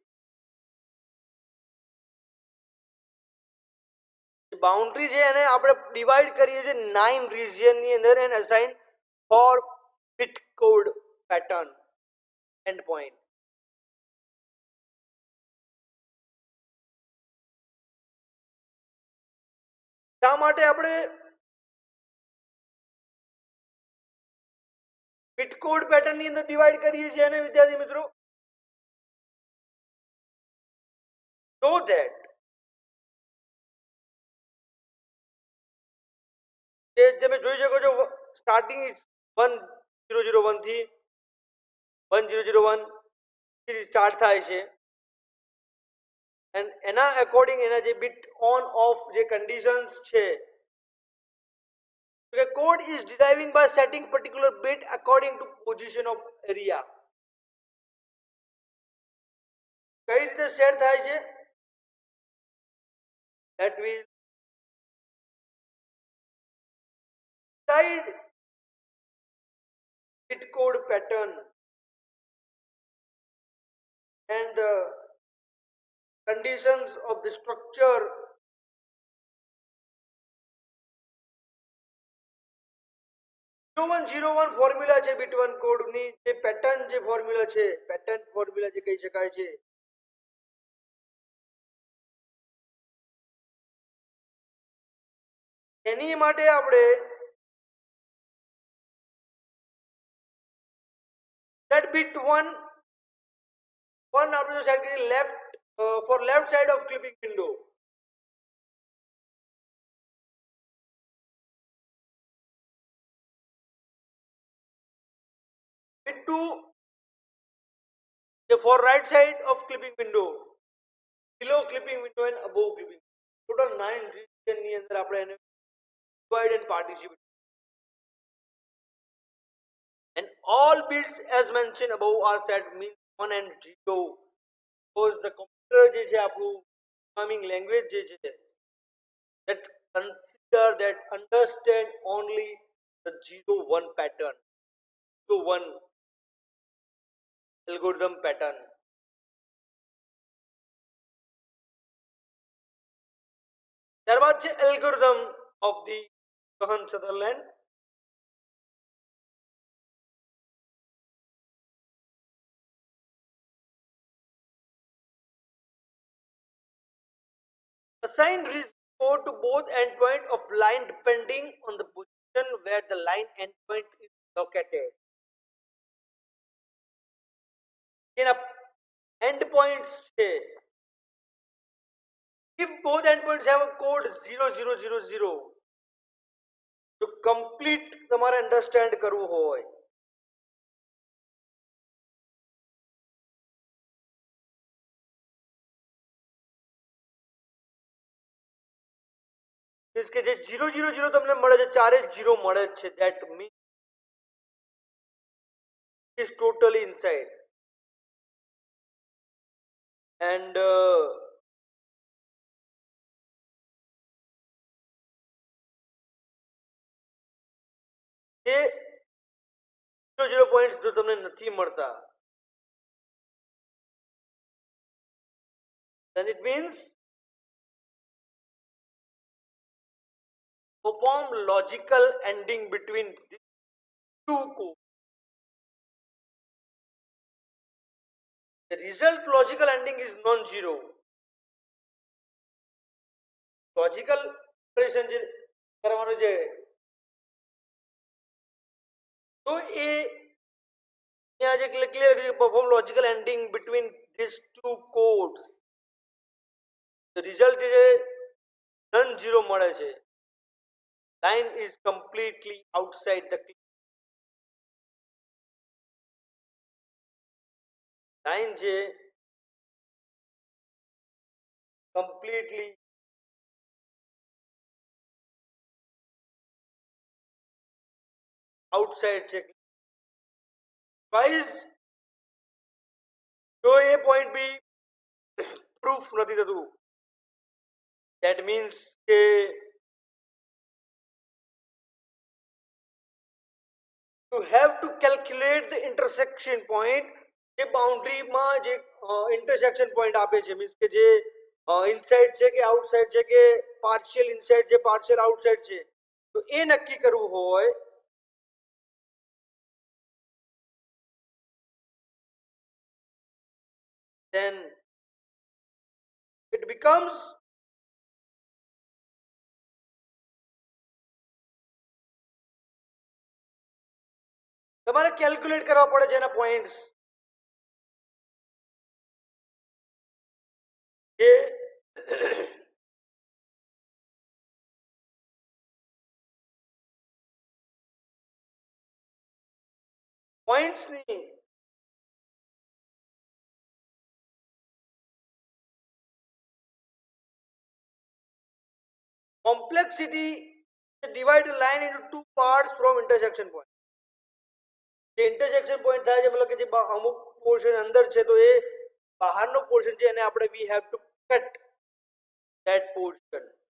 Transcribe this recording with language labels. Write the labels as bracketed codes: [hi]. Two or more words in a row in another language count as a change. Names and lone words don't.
[gu] બાઉન્ડ્રી છે એને આપણે ડિવાઈડ કરીએ છીએ 9 રિજિયન ની અંદર [en] and assign four bit code pattern and point [gu] શા માટે આપણે [en] bit code pattern [gu] ની અંદર ડિવાઈડ કરીએ છીએ અને વિદ્યાર્થી મિત્રો [en] so that [gu] જે તમે જોઈ શકો છો સ્ટાર્ટિંગ 1001 થી 1001 થી સ્ટાર્ટ થાય છે એન્ડ એના અકોર્ડિંગ એના જે [en] bit on of [gu] જે કન્ડિશન્સ છે કે [en] code is deriving by setting particular bit according to position of area [gu] કઈ રીતે સેટ થાય છે [en] that will decide bit code pattern and the conditions of the structure (0101) [gu] ફોર્મ્યુલા છે બીટ 1 કોડ ની જે પેટર્ન જે ફોર્મ્યુલા છે પેટર્ન ફોર્મ્યુલા જે કહી શકાય છે એની માટે આપણે [en] that bit 1 [gu] આપણે જો સેટ કરીએ [en] લેફ્ટ for left side of clipping window bit 2 for right side of clipping window below clipping window and above clipping total 9 region [gu] ની અંદર આપણે એને [en] divide and participate and all bits as mentioned above are set means 1 and 0, because the computer [gu] જે છે આપણું પ્રોગ્રામિંગ લેંગ્વેજ જે છે [en] that consider that understand only the 0 1 pattern, 0 1 algorithm pattern. [gu] ત્યારબાદ છે [en] algorithm of the Cohen Sutherland. Assign reason code to both endpoint of line depending on the position where the line endpoint is located. [gu] એના endpoints છે. [en] If both endpoints have a code 0000, [gu] તો complete તમારે understand કરવું હોય. મીન્સ કે જે 000 તમને મળે છે, ચારે 0 મળે છે, [en] that means is totally inside. [gu] And જે 0 પોઈન્ટ્સ જો તમને નથી મળતા, [en] then it means perform logical ending between these two codes. The result logical ending is non-zero. Logical operation [gu] જે કરવાનો છે તો એ અહીંયા જે ક્લિયર [en] perform logical ending between these two codes. The result છે non-zero [gu] મળે છે. [en] Line is completely outside the clip. Line છે completely outside છે. [gu] Guys, જો એ પોઈન્ટ બી પ્રૂફ નથી થતું, [en] that means કે you have to calculate the intersection point. [gu] જે બાઉન્ડ્રીમાં જે [en] intersection point [gu] આપે છે, મીન્સ કે જે ઇનસાઇડ છે કે આઉટસાઇડ છે કે [en] partial inside [gu] છે [en] partial outside [gu] છે, તો એ નક્કી કરવું હોય [en] then it becomes [gu] તમારે કેલ્ક્યુલેટ કરવા પડે છે એના પોઈન્ટ્સ જે પોઈન્ટ્સ ની [en] complexity divide a line into two parts from intersection point. [gu] જે ઇન્ટરસેક્શન પોઈન્ટ થાય છે મતલબ કે જે અમુક પોર્શન અંદર છે તો એ બહારનો પોર્શન છે એને આપણે [en] we have to cut that portion.